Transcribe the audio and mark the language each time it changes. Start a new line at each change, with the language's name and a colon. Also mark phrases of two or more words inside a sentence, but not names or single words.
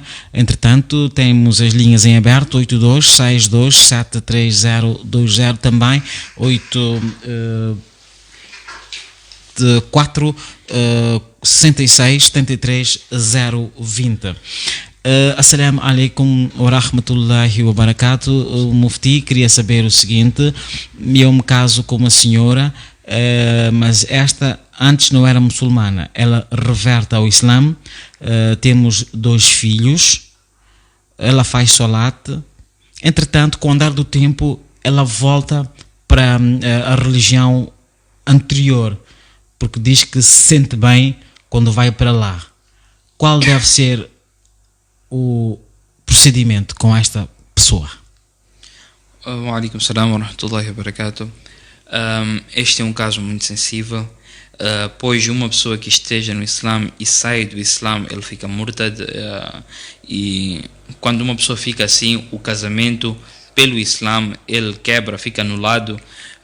Portuguese: Entretanto, temos as linhas em aberto: 8262-73020, também 84 66 73 020.
Arabic: السلام عليكم ورحمة الله وبركاته.
Portuguese: O Mufti queria saber o seguinte: eu me caso com uma senhora, mas esta antes não era muçulmana, ela reverte ao Islã, temos 2 filhos, ela faz salat, entretanto, com o andar do tempo, ela volta para a religião anterior, porque diz que se sente bem quando vai para lá. Qual deve ser o procedimento com esta pessoa?
Arabic: وعليكم السلام ورحمة الله وبركاته.
Portuguese: Este é um caso muito sensível, pois uma pessoa que esteja no Islã e sai do Islã, ele fica murtad, e quando uma pessoa fica assim, o casamento pelo Islã, ele quebra, fica anulado.